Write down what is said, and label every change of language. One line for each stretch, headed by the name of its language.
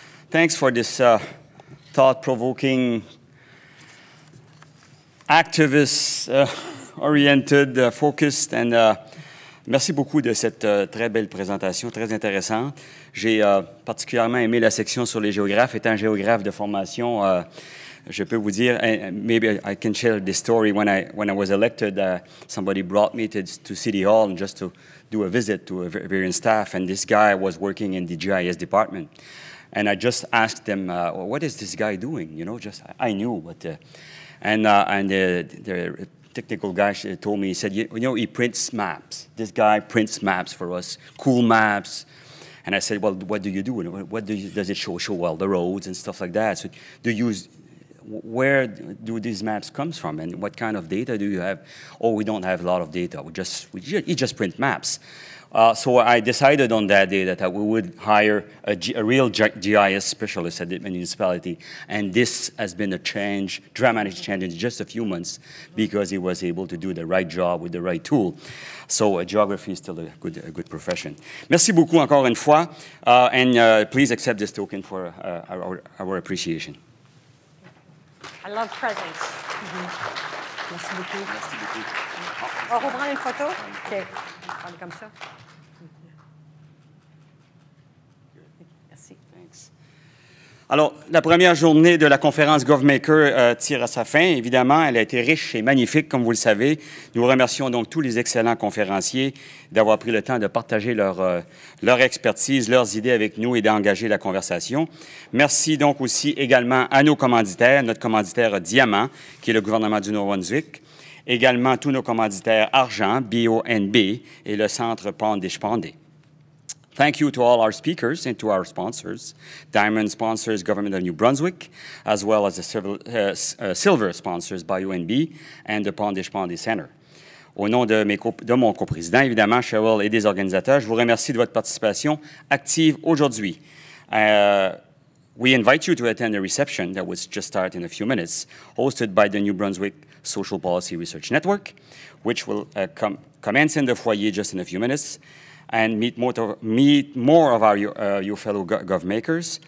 English: Thanks for this thought-provoking, activist-oriented, focused, and
French: merci beaucoup de cette très belle présentation, très intéressante. J'ai particulièrement aimé la section sur les géographes. Étant géographe de formation, je peux vous dire,
English: maybe I can share this story. When I was elected, somebody brought me to City Hall just to do a visit to various staff, and this guy was working in the GIS department. And I just asked them, well, what is this guy doing? You know, just I knew, but the technical guy told me, he said, you know, he prints maps. This guy prints maps for us, cool maps. And I said, well, what do you do? What does it show? Show, well, the roads and stuff like that. So where do these maps come from, and what kind of data do you have? Oh, we don't have a lot of data. You just print maps. So I decided on that day that we would hire a real GIS specialist at the municipality, and this has been a change, dramatic change in just a few months, because he was able to do the right job with the right tool. So geography is still a good profession.
French: Merci beaucoup encore une fois,
English: and please accept this token for our appreciation. I love presents.
French: Merci beaucoup. Merci beaucoup. On reprend une photo? OK. On est comme ça. Merci.
English: Thanks.
French: Alors, la première journée de la conférence Govmaker tire à sa fin. Évidemment, elle a été riche et magnifique, comme vous le savez. Nous remercions donc tous les excellents conférenciers d'avoir pris le temps de partager leur expertise, leurs idées avec nous et d'engager la conversation. Merci donc aussi également à nos commanditaires, notre commanditaire Diamant, qui est le gouvernement du Nouveau-Brunswick, également tous nos commanditaires Argent, BONB et le Centre Pond-SPRN.
English: Thank you to all our speakers and to our sponsors. Diamond sponsors Government of New Brunswick, as well as the silver sponsors BioNB and the Pond-SPRN Center.
French: Au nom de mon coprésident, évidemment, Cheryl, et des organisateurs, je vous remercie de votre participation active aujourd'hui.
English: We invite you to attend a reception that will just start in a few minutes, hosted by the New Brunswick Social Policy Research Network, which will commence in the foyer just in a few minutes, and meet more of your fellow Govmakers.